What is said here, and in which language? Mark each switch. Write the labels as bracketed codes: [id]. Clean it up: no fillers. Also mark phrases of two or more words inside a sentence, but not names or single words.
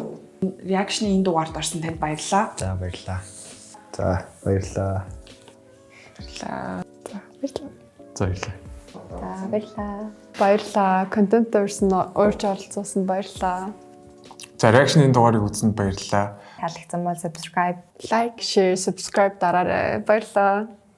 [mn] Reaction-ийн энэ дугаард орсон танд баярлалаа. За баярлаа. За баярлаа. За баярлалаа. За баярлалаа. За баярлалаа. Баярлалаа. Контент орсон уурж оролцуулсан баярлалаа. За reaction-ийн дугаарыг үзсэнд баярлалаа. Таалагдсан бол subscribe, [en] Like, share, subscribe [mn] дараарай. Баярлалаа.